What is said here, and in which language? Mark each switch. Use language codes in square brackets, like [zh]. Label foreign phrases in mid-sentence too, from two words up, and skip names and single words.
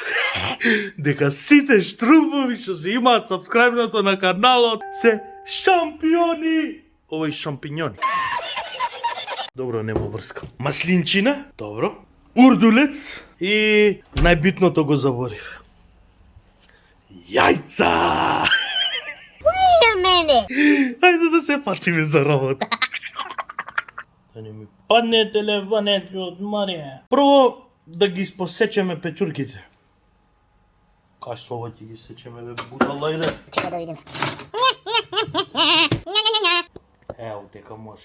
[mk] Дека сите Штрумфови што се имаат сабскрајбнато на каналот се шампиони. Овој шампиньони. Добро, нема врска. Маслинчина, добро. Урдулец и најбитното го заборив. Јајца! [en] Wait a minute! [mk] Ајде да се патиме за работа. Да не ми падне телефонет од Марија. Прво да ги посечеме печурките. Кај со ова ќе ги сечеме, бе, будала, иде. Чека да видим. Ево, дека може.